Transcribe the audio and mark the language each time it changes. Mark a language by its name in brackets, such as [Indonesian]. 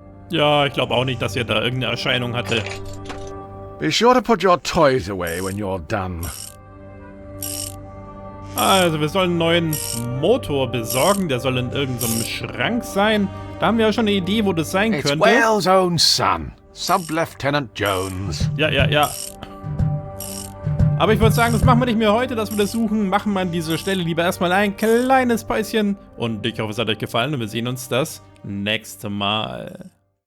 [German] Ja, ich glaube auch nicht, dass er da irgendeine Erscheinung hatte. [English] Be sure to put your toys away when you're done. [German] Also, wir sollen einen neuen Motor besorgen. Der soll in irgendeinem Schrank sein. Da haben wir ja schon eine Idee, wo das sein [English] It's [German] könnte. [English] Wales' own son, Sub-Lieutenant Jones. [German] Ja. Aber ich würde sagen, das machen wir nicht mehr heute, dass wir das suchen. Machen wir an dieser Stelle lieber erstmal ein kleines Päuschen. Und ich hoffe, es hat euch gefallen und wir sehen uns das nächste Mal.